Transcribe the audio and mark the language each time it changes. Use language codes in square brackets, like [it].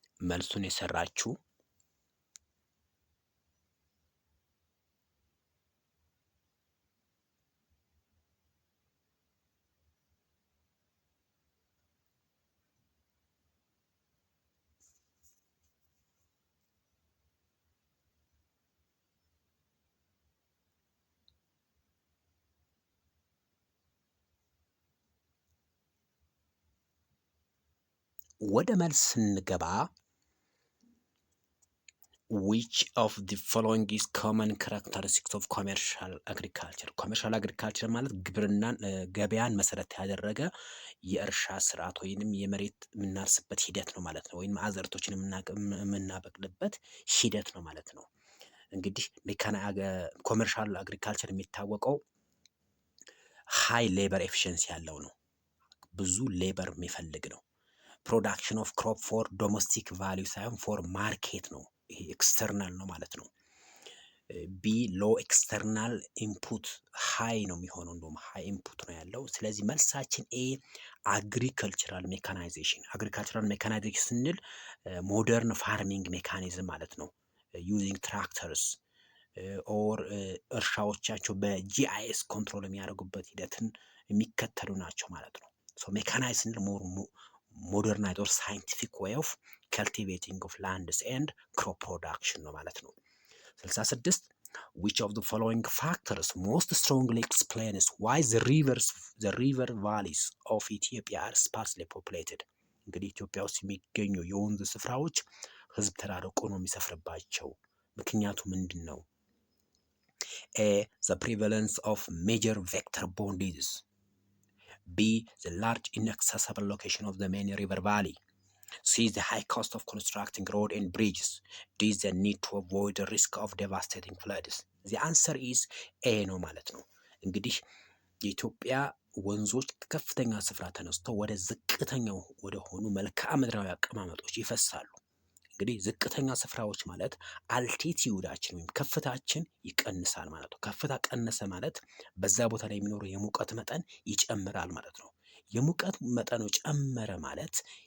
[am] መልሱን የሰራችሁ ወደ መልስ ስንገባ [en] which of the following is common characteristics of commercial agriculture? [am] commercial agriculture ማለት ግብርናን ገበያን መሰረት ያደረገ የእርሻ ስርዓት ወይንም የመሬት የምናርስበት ሂደት ነው ማለት ነው። ወይንም አዘርቶችን የምናበቅልበት ሂደት ነው ማለት ነው። እንግዲህ ኮመርሻል አግሪካልቸር የሚታወቀው ሃይ ሌበር ኤፊሽንሲ ያለው ነው። ብዙ ሌበር የሚፈልግ ነው። [en] ፕሮዳክሽን ኦፍ ክሮፕ ፎር ዶሜስቲክ ቫሊዩ [am] ሳይሆን ፎር ማርኬት ነው። ይሄ ኤክስተርናል ነው ማለት ነው። ቢ ሎ ኤክስተርናል ኢንፑት ሃይ ነው የሚሆነው፣ እንደውም ሃይ ኢንፑት ነው ያለው። ስለዚህ መልሳችን ኤ አግሪካልቸራል ሜካናይዜሽን። አግሪካልቸራል ሜካናይዜሽን ስንል ሞደርን ፋርሚንግ ሜካኒዝም ማለት ነው። [en] ዩዚንግ ትራክተርስ ኦር [am] እርሻዎቻቸው በጂአይኤስ ኮንትሮል የሚያደርጉበት ሂደትን የሚከተሉ ናቸው ማለት ነው። ሜካናይዝ ስንል [en] ሞደርናይዝ ኦር ሳይንቲፊክ ዌይ ኦፍ cultivating of lands and crop production [am] ነው ማለት ነው። [en] 66 which of the following factors most strongly explains why the river valleys of Ethiopia are sparsely populated? [am] እንግዲህ ኢትዮጵያ ውስጥ የሚገኙ የወንዝ ስፍራዎች ህዝብ ተራርቆ ነው የሚሰፍርባቸው። ምክንያቱ ምንድን ነው? [en] A. The prevalence of major vector-borne diseases. B. The large inaccessible location of the main river valley. C. The high cost of constructing road and bridges. D. The need to avoid the risk of devastating floods. The answer is A [am] ነው ማለት ነው። እንግዲህ የኢትዮጵያ ወንዞች ከፍተኛ ስፍራ ተነስተው ወደ ዝቅተኛው ወደ ሆኑ መልክዓ ምድራዊ አቀማመጦች ይፈሳሉ። እንግዲህ ዝቅተኛ ስፍራዎች ማለት አልቲቲዩዳችን ወይም ከፍታችን ይቀንሳል ማለት ነው። ከፍታ ቀነሰ ማለት በዛ ቦታ ላይ የሚኖረው የሙቀት መጠን ይጨምራል ማለት ነው። የሙቀት መጠኑ ጨመረ ማለት